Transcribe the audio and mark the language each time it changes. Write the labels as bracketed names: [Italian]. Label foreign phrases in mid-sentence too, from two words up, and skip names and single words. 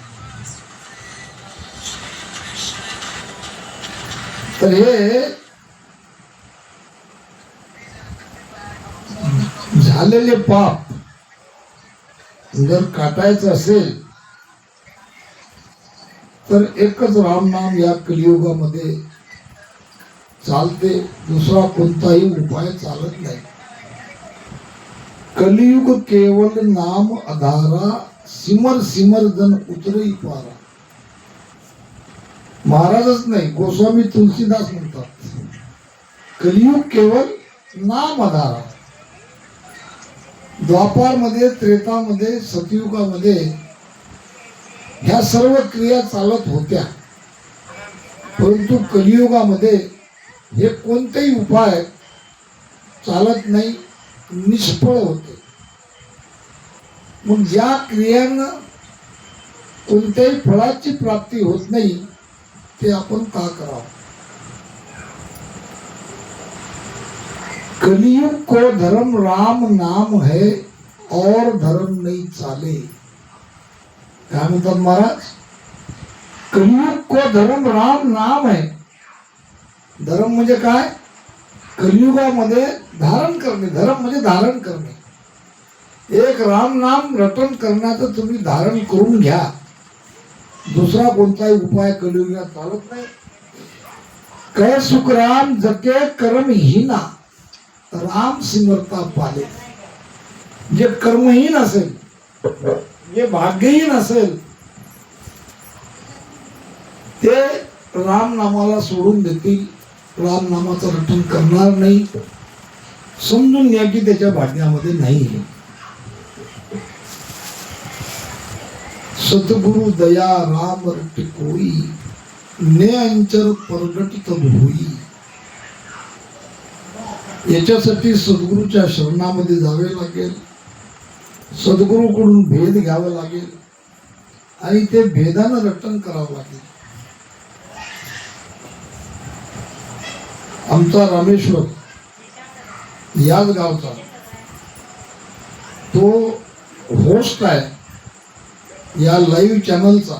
[Marathi] तर हे झालेले पाप जर काटायचं असेल तर एकच रामनाम या कलियुगामध्ये चालते. दुसरा कोणताही उपाय चालत नाही. [Hindi] कलियुग केवल नाम आधारा, सिमर सिमर जन उतरई पारा. [Marathi] महाराजच नाही, गोस्वामी तुलसीदास म्हणतात, [Hindi] कलियुग केवल नाम आधारा. [Marathi] द्वापारमध्ये, त्रेतामध्ये, सतयुगामध्ये ह्या सर्व क्रिया चालत होत्या, परंतु कलियुगामध्ये हे कोणतेही उपाय चालत नाही, निष्फळ होते. मग ज्या क्रियांना कोणत्याही फळाची प्राप्ती होत नाही ते आपण का करावं? [Hindi] कलियुग को धर्म राम नाम है और धर्म नहीं चाले. [Marathi] काय म्हणतात महाराज? [Hindi] कलियुग को धर्म राम नाम है. [Marathi] धर्म म्हणजे काय? कलियुगामध्ये धारण करणे. धर्म म्हणजे धारण करणे. एक राम नाम रटन करण्याचं तुम्ही धारण करून घ्या. दुसरा कोणताही उपाय कलियुगात चालत नाही. [Hindi] कै सुख राम जके कर्म हीना राम सिमरता पाले. [Marathi] जे कर्महीन असेल, जे भाग्यहीन असेल, ते राम नामाला सोडून देतील, राम नामाचं रटन करणार नाही. समजून घ्या की त्याच्या भाग्यामध्ये नाही. [Hindi] सतगुरु दया राम रट कोई ने अंचर परगट तब होई. [Marathi] याच्यासाठी सद्गुरूच्या शरणामध्ये जावे लागेल, सद्गुरूकडून भेद घ्यावा लागेल आणि ते भेदानं रटन करावं लागेल. आमचा रामेश्वर याच गावचा तो होस्ट आहे या लाईव्ह चॅनलचा.